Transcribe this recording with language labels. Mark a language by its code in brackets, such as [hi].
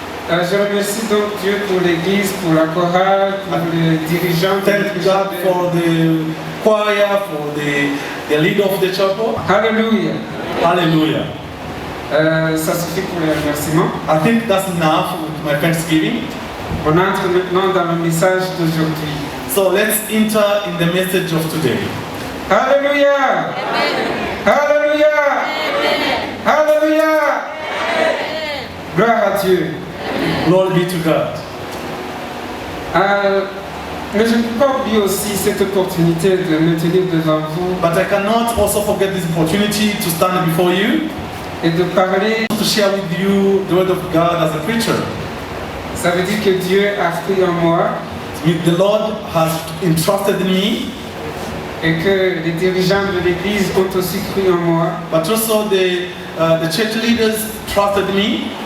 [fr] Je remercie donc Dieu pour l'Église, pour la chorale, pour les dirigeants. [en] Thank God for the choir, for the leader of the chapel. Hallelujah. Hallelujah. [fr] Ça suffit pour les remerciements. [en] I think that's enough with my Thanksgiving. [fr] On entre maintenant dans le message d'aujourd'hui. [en] So let's enter in the message of today. Hallelujah! Amen. Hallelujah! Amen. [fr] Hallelujah! Amen. Gloire à Dieu. [en] Glory be to God. [fr] Mais je ne peux pas oublier aussi cette opportunité de me tenir devant vous. [en] But I cannot also forget this opportunity to stand before you. [fr] Et de parler. [en] To share with you the word of God as a preacher. [fr] Ça veut dire que Dieu a cru en moi. [en] The Lord has entrusted in me. [fr] Et que les dirigeants de l'Église ont aussi cru en moi. [en] But also the church leaders trusted me.